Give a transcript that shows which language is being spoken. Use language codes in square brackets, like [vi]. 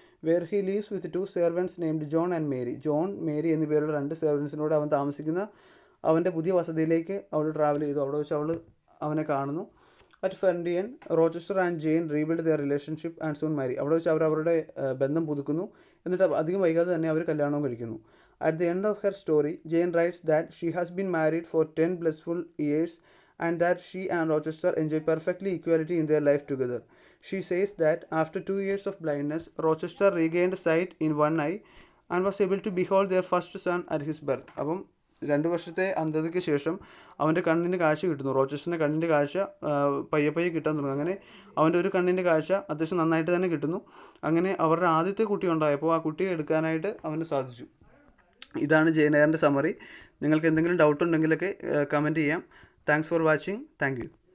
[en] Where he leaves with 2 servants named John and Mary. [ml] John, Mary എന്നീ പേരുള്ള 2 സെർവൻസിനോട് അവൻ താമസിക്കുന്ന അവൻ്റെ പുതിയ വസതിയിലേക്ക് അവൾ ട്രാവൽ ചെയ്തു. അവിടെ വെച്ച് അവൾ അവനെ കാണുന്നു. [en] At Ferndean, Rochester and Jane rebuild their relationship and soon marry. [ml] അവിടെ വെച്ച് അവരുടെ ബന്ധം പുതുക്കുന്നു. എന്നിട്ട് അധികം വൈകാതെ തന്നെ അവർ കല്യാണവും കഴിക്കുന്നു. [en] At the end of her story, Jane writes that she has been married for 10 blissful years and that she and Rochester enjoy perfectly equality in their life together. She says that after 2 years of blindness, Rochester regained sight in one eye and was able to behold their first son at his birth. [ml] അപ്പം 2 വർഷത്തെ അന്ധതയ്ക്ക് ശേഷം അവൻ്റെ കണ്ണിൻ്റെ കാഴ്ച കിട്ടുന്നു. റോച്ചസ്റ്ററിൻ്റെ കണ്ണിൻ്റെ കാഴ്ച പയ്യെ കിട്ടാൻ തുടങ്ങും. അങ്ങനെ അവൻ്റെ ഒരു കണ്ണിൻ്റെ കാഴ്ച അത്യാവശ്യം നന്നായിട്ട് തന്നെ കിട്ടുന്നു. അങ്ങനെ അവരുടെ ആദ്യത്തെ കുട്ടി ഉണ്ടായപ്പോൾ ആ കുട്ടിയെ എടുക്കാനായിട്ട് അവന് സാധിച്ചു. ഇതാണ് ജെയിൻ എയറിൻ്റെ സമ്മറി. നിങ്ങൾക്ക് എന്തെങ്കിലും ഡൗട്ട് ഉണ്ടെങ്കിലൊക്കെ കമൻറ്റ് ചെയ്യാം. [en] Thanks for watching. Thank you.